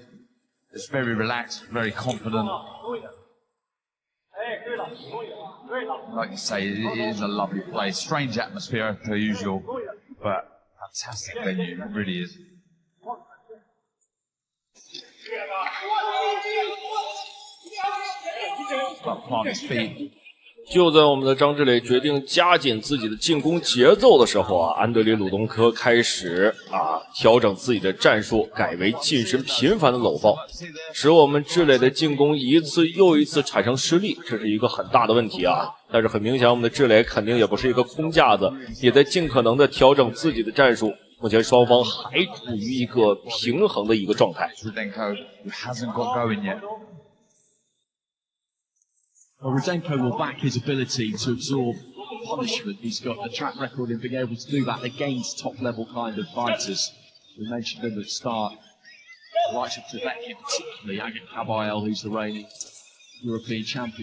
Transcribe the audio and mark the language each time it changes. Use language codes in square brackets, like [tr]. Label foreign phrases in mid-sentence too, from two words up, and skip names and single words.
[en] It's very relaxed, very confident. Like you say, it is a lovely place. Strange atmosphere per usual, but fantastic venue. It really is. Plant his feet. [zh] 就在我们的张志磊决定加紧自己的进攻节奏的时候啊，安德烈·鲁东科开始调整自己的战術，改為近身頻繁的摟抱，使我們志磊的進攻一次又一次產生失利，這是一個很大的問題啊。但是很明顯，我們的志磊肯定也不是一個空架子，也在盡可能的調整自己的戰術。目前雙方還處於一個平衡的一個狀態。 [en] Rudenko hasn't got going yet. Well, Rudenko will back his ability to absorb punishment. He's got a track record in being able to do that against top-level kind of fighters. We mentioned them at the start. The likes of Trebek, particularly Agit Kabayel, who's the reigning European champion.